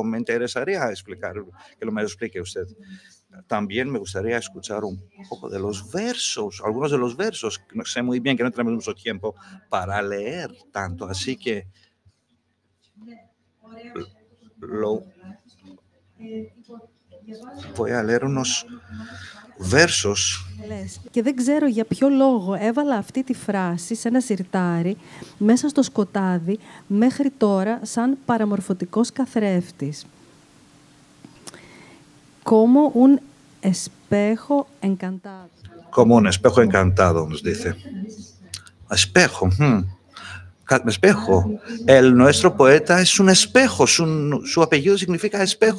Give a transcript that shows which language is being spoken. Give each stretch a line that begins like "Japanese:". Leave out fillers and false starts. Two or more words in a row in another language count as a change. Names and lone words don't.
Spanish: Me interesaría que me explique usted. También me gustaría escuchar un poco de los versos, algunos de los versos. No sé muy bien que no tenemos mucho tiempo para leer tanto, así que voy a leer unos versos.
Greek: Και δεν ξέρω για ποιο λόγο έβαλα αυτή τη φράση σε ένα συρτάρι μέσα στο σκοτάδι μέχρι τώρα σαν παραμορφωτικός καθρέφτης.
Spanish: Como un espejo encantado. Como un espejo encantado, nos dice. Espejo. Espejo. Nuestro poeta es un espejo. Su apellido significa espejo.